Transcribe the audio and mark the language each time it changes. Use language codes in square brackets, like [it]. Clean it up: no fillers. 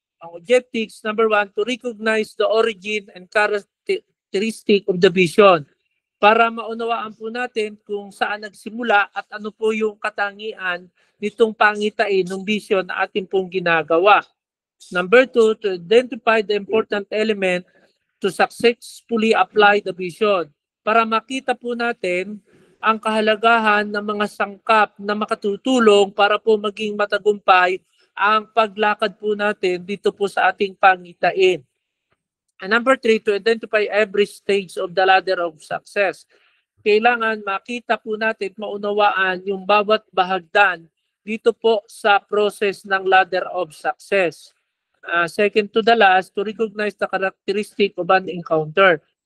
[en] Ang objectives, number 1, to recognize the origin and characteristic of the vision. [tl] Para maunawaan po natin kung saan nagsimula at ano po yung katangian nitong pangitain ng vision na ating pong ginagawa. [en] Number 2, to identify the important element to successfully apply the vision. [tl] Para makita po natin ang kahalagahan ng mga sangkap na makatutulong para po maging matagumpay ang paglakad po natin dito po sa ating pangitain. [en] And number 3, to identify every stage of the ladder of success. [tl] Kailangan makita po natin, maunawaan yung bawat bahagdan dito po sa process ng ladder of success. [en] Second to the last, to recognize the characteristic of an encounter.